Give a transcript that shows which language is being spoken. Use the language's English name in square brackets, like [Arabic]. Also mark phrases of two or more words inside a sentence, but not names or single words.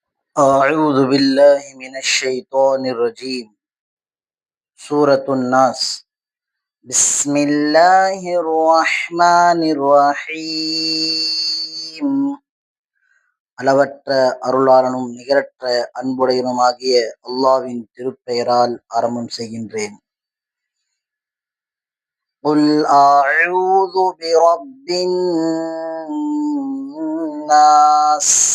[Arabic] أعوذ بالله من الشيطان الرجيم. سورة الناس. بسم الله الرحمن الرحيم. [Tamil] அளவற்ற அருளாளனும் நிகரற்ற அன்புடையனுமாகிய அல்லாஹ்வின் திருப்பெயரால் ஆரம்பம் செய்கின்றேன். [Arabic] قل أعوذ برب الناس.